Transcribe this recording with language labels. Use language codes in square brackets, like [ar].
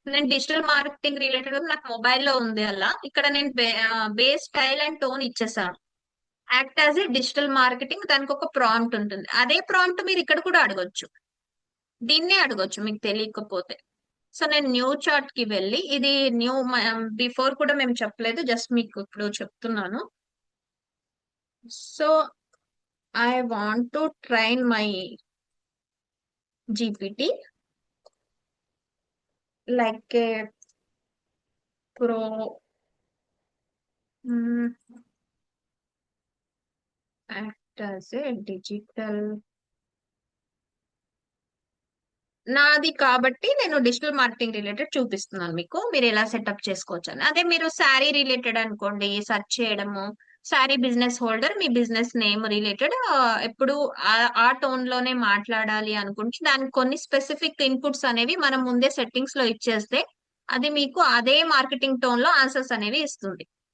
[te] నేను digital marketing related నాకు మొబైల్లో ఉంది అలా, ఇక్కడ నేను బేస్ స్టైల్ అండ్ టోన్ ఇచ్చేసాను. [en] act as a digital marketing, [te] దానికి ఒక ప్రాంప్ట్ ఉంటుంది. అదే ప్రాంప్ట్ మీరు ఇక్కడ కూడా అడగొచ్చు, దీన్నే అడగొచ్చు మీకు తెలియకపోతే. సో నేను న్యూ చార్ట్ కి వెళ్ళి, ఇది న్యూ బిఫోర్ కూడా మేము చెప్పలేదు, జస్ట్ మీకు ఇప్పుడు చెప్తున్నాను. [en] So I want to train my GPT like a pro, act as a digital. [te] నాది కాబట్టి నేను డిజిటల్ మార్కెటింగ్ రిలేటెడ్ చూపిస్తున్నాను మీకు, మీరు ఎలా సెటప్ చేసుకోవచ్చు అని. అదే మీరు శారీ రిలేటెడ్ అనుకోండి, సెర్చ్ చేయడము, శారీ బిజినెస్ హోల్డర్, మీ బిజినెస్ నేమ్ రిలేటెడ్ ఎప్పుడు ఆ టోన్ లోనే మాట్లాడాలి అనుకుంటే దానికి కొన్ని స్పెసిఫిక్ ఇన్పుట్స్ అనేవి మనం ముందే సెట్టింగ్స్ లో ఇచ్చేస్తే అది మీకు అదే మార్కెటింగ్ టోన్ లో ఆన్సర్స్ అనేవి ఇస్తుంది.